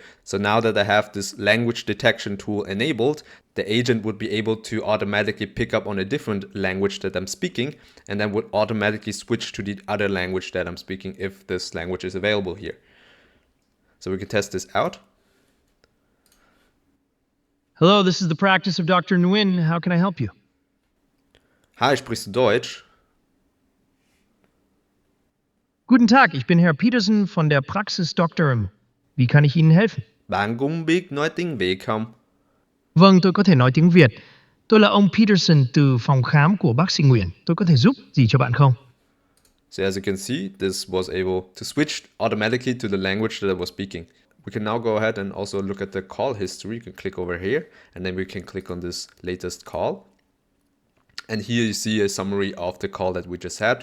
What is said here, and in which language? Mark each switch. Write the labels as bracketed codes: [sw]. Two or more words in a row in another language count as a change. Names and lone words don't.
[en] So now that I have this language detection tool enabled, the agent would be able to automatically pick up on a different language that I'm speaking, and then would automatically switch to the other language that I'm speaking if this language is available here. So we can test this out. Hello, this is the practice of Dr. Nguyen. How can I help you? Hi, [de] sprichst du Deutsch? Guten Tag, ich bin Herr Peterson von der Praxis Dr. Wie kann ich Ihnen helfen? [vi] Bạn cũng biết nói tiếng Việt không? Vâng, tôi có thể nói tiếng Việt. Tôi là ông Peterson từ phòng khám của bác sĩ Nguyễn. Tôi có thể giúp gì cho bạn không? [en] So as you can see, this was able to switch automatically to the language that I was speaking. We can now go ahead and also look at the call history. You can click over here, and then we can click on this latest call. And here you see a summary of the call that we just had.